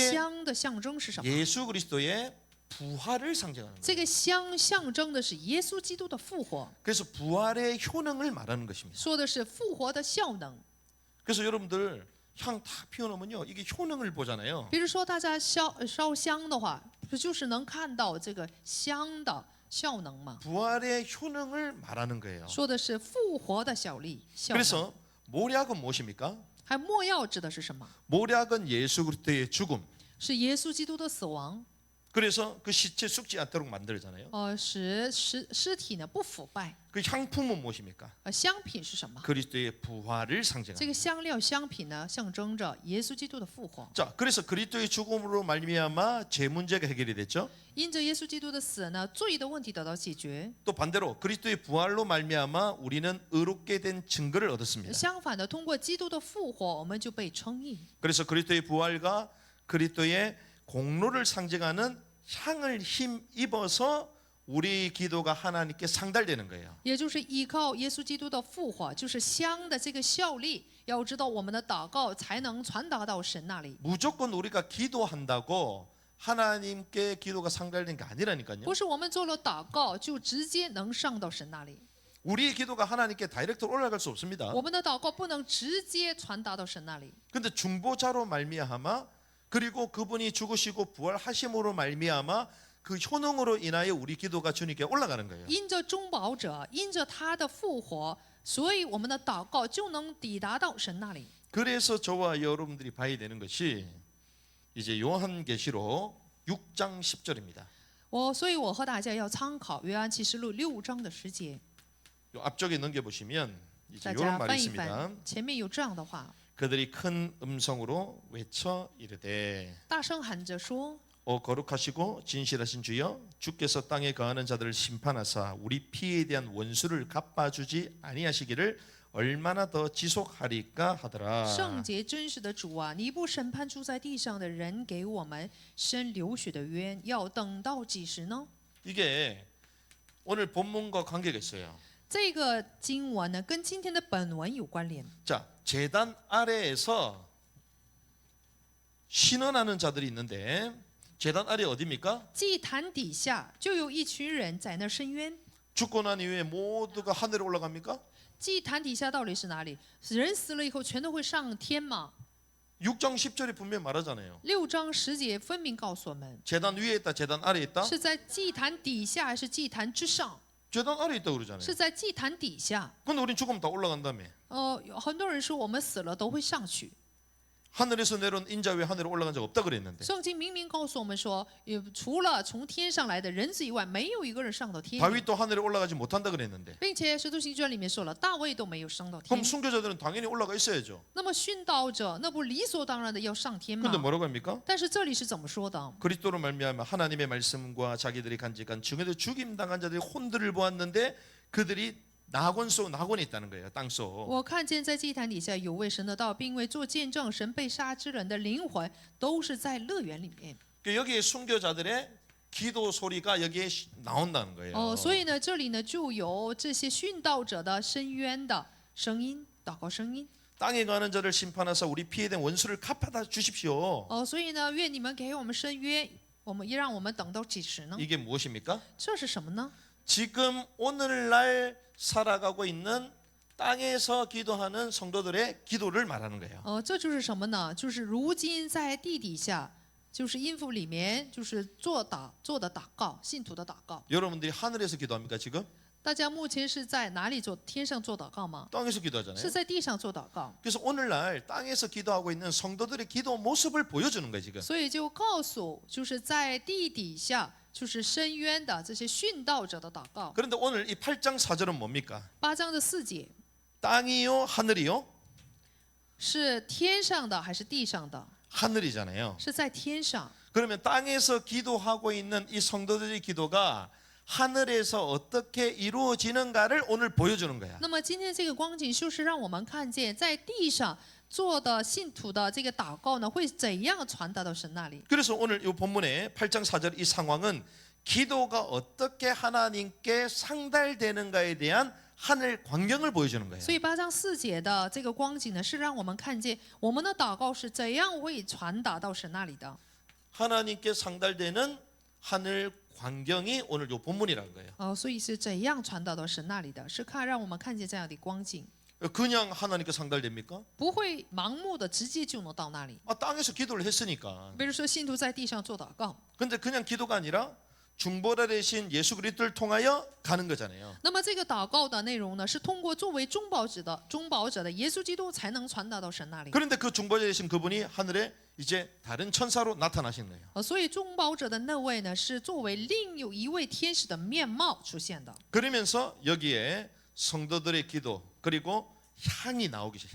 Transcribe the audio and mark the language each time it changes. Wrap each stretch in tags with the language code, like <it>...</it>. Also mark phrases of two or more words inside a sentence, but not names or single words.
<ko>이게</ko> <zh>香的象征是什么？</zh> <ko>예수 그리스도의 부활을 상징하는 거예요.</ko> <zh>这个香象征的是耶稣基督的复活，</zh> <ko>그래서 부활의 효능을 말하는 것입니다.</ko> <zh>说的是复活的效能。</zh> <ko>그래서 여러분들 향 다 피워놓으면요, 이게 효능을 보잖아요.</ko> <zh>比如说大家烧香的话，不就是能看到这个香的效能吗？</zh> <ko>부활의 효능을 말하는 거예요.</ko> <zh>说的是复活的效能。</zh> <ko>그래서 모략은 무엇입니까?</ko> <zh>还没药指的是什么？</zh> <ko>모략은 예수 그리스도의 죽음.</ko> <zh>是耶稣基督的死亡，</zh> <ko>그래서 그 시체 죽지 않도록 만들잖아요.</ko> <zh>使尸体呢不腐败。</zh> <ko>그 향품은 무엇입니까?</ko> <zh>香品是什么？</zh> <ko>그리스도의 부활을</ko> <zh>这</zh> <ko>상징합니다.</ko> <zh>个香料香品呢，象征着耶稣基督的复活。</zh> <ko>자, 그래서 그리스도의 죽음으로 말미암아 죄 문제가 해결이 됐죠.</ko> <zh>因着耶稣基督的死呢，罪的问题得到解决。</zh> <ko>또 반대로 그리스도의 부활로 말미암아 우리는 의롭게 된 증거를 얻었습니다.</ko> <zh>相反的，通过基督的复活，我们就被称义。</zh> <ko>그래서 그리스도의 부활과 그리스도의 공로를 상징하는 향을 힘입어서 우리 기도가 하나님께 상달되는 거예요.</ko> <zh>也就是依靠耶稣基督的复活，就是香的这个效力。要知道，我们的祷告才能传达到神那里。</zh> <ko>무조건 우리가 기도한다고 하나님께 기도가 상달되는 게 아니라니까요.</ko> <zh>不是我们做了祷告就直接能上到神那里，</zh> <ko>우리의 기도가 하나님께 다이렉트로 올라갈 수 없습니다.</ko> <zh>我们的祷告不能直接传达到神那里。</zh> <ko>근데 중보자로 말미암아 그리고 그분이 죽으시고 부활하심으로 말미암아 그 효능으로 인하여 우리 기도가 주님께 올라가는 거예요.</ko> <zh>因着中保者，因着他的复活，所以我们的祷告就能抵达到神那里。</zh> <ko>그래서 저와 여러분들이 봐야 되는 것이 이제 요한계시록 6장 10절입니다.</ko> <zh>所以我和大家要参考约翰启示录6章的10节，</zh> <ko>요 앞쪽에 넘겨 보시면 이제</ko> <zh>大</zh> <ko>이런</ko> <zh>家</zh> <ko>말이</ko> <zh>翻一</zh> <ko>있습니다.</ko> <zh>翻，前面有这样的话，</zh> <ko>그들이 큰 음성으로 외쳐 이르되</ko> <zh>大声喊着说：</zh> <ko>오 거룩하시고 진실하신 주여 주께서 땅에 거하는 자들을 심판하사 우리 피에 대한 원수를 갚아주지 아니하시기를 얼마나 더 지속하리까 하더라.</ko> <zh>圣洁真实的主啊，你不审判住在地上的人，给我们伸流血的冤，要等到几时呢？</zh> <ko>이게 오늘 본문과 관계가 있어요.</ko> <zh>这个经文呢，跟今天的本文有关联。</zh> <ko>자, 제단 아래에서 신원하는 자들이 있는데 제단 아래 어디입니까?</ko> <zh>祭坛底下就有一群人在那申冤。</zh> <ko>죽고 난 이후에 모두가 하늘에 올라갑니까?</ko> <zh>祭坛底下到底是哪里？人死了以后全都会上天吗？</zh> <ko>6장 10절에 분명히 말하잖아요.</ko> <zh>6 章10节分明告诉我们，</zh> <ko>제단 위에 있다, 제단 아래에 있다.</ko> <zh>是在祭坛底下还是祭坛之上？</zh> <ko>제단 아래에 있다 그러잖아요.</ko> <zh>是在祭坛底下。</zh> <ko>근데 우린 죽으면 다 올라간다며.</ko> <zh>有很多人说我们死了都会上去。</zh> <ko>하늘에서 내려온 인자 외에 하늘에 올라간 적 없다 그랬는데</ko> <zh>圣经明明告诉我们说，除了从天上来的人子以外，没有一个人上到天。</zh> <ko>다윗도 하늘에 올라가지 못한다 그랬는데</ko> <zh>并且《使徒行传》里面说了，大卫都没有上到天</zh> <ko>그럼 。 순교자들은 당연히 올라가 있어야죠.</ko> <zh>那么殉道者，那不理所当然的要上天吗</zh> <ko>근데 ？ 뭐라고 합니까?</ko> <zh>但是这里是怎么说的？</zh> <ko>그리스도로 말미암아 하나님의 말씀과 자기들이 간직한 증언에 죽임 당한 자들이 혼들을 보았는데 그들이 낙원이 있다는 거예요. 땅속.</ko> <zh>我看见在祭坛底下有为神的道，并为做见证神被杀之人的灵魂，都是在乐园里面。</zh> <ko>여기에 순교자들의 기도 소리가 여기에 나온다는 거예요.</ko> <zh>所以呢，这里呢就有这些殉道者的申冤的声音，祷告声音。</zh> <ko>땅에 가는 자를 심판하사 우리 피에 대한 원수를 갚아다 주십시오.</ko> <zh>所以呢，愿你们给我们伸冤，让我们等到几时呢？</zh> <ko>이게 무엇입니까?</ko> <zh>这是什么呢？</zh> <ko>지금 오늘날 살아가고 있는 땅에서 기도하는 성도들의 기도를 말하는 거예요.</ko> <zh>这就是什么呢？就是如今在地底下，就是阴府里面，就是做的祷告，信徒的祷告。</zh> <ko>여러분들이 하늘에서 기도합니까 지금?</ko> <zh>大家目前是在哪里做？天上做祷告吗？</zh> <ko>땅에서 기도하잖아요.</ko> <zh>是在地上做祷告。</zh> <ko>그래서 오늘날 땅에서 기도하고 있는 성도들의 기도 모습을 보여주는 거예요 지금.</ko> <zh>所以就告诉，就是在地底下，就是深渊的这些殉道者的祷告。</zh> <ko>그런데 오늘 이 8장 4절은 뭡니까?</ko> <zh>8 章的4节</zh> <ko>땅이요 하늘이요?</ko> <zh>是天上的还是地上的？</zh> <ko>하늘이잖아요.</ko> <zh>是在天上。</zh> <ko>그러면 땅에서 기도하고 있는 이 성도들의 기도가 하늘에서 어떻게 이루어지는가를 오늘 보여주는 거야.</ko> <zh>那么今天这个光景就是让我们看见，在地上做的信徒的这个祷告呢，会怎样传达到神那里？</zh> <ko>그래서 오늘 이 본문의 8장 4절 이 상황은 기도가 어떻게 하나님께 상달되는가에 대한 하늘 광경을 보여주는 거예요.</ko> <zh>所以8章4节的这个光景呢，是让我们看见我们的祷告是怎样会传达到神那里的。</zh> <ko>하나님께 상달되는 하늘 광경이 오늘 이 본문이라는 거예요.</ko> <zh>所以是怎样传达到神那里的？是让我们看见这样的光景，</zh> <ko>그냥 하나님께 상달됩니까?</ko> <zh>不会盲目的直接就能到那里。</zh> <ko>땅에서 기도를 했으니까.</ko> <zh>比如说信徒在地上做祷告，</zh> <ko>근데 그냥 기도가 아니라 중보자 되신 예수 그리스도를 통하여 가는 거잖아요.</ko> <zh>那么这个祷告的内容呢，是通过作为中保者的耶稣基督才能传达到神那里。</zh> <ko>그런데 그 중보자 되신 그분이 하늘에 이제 다른 천사로 나타나신 거예요.</ko> <zh>所以中保者的那位呢，是作为另有一位天使的面貌出现的。</zh> <ko>그러면서 여기에 성도들의 기도 그리고 향이 나오기 시작.</ko>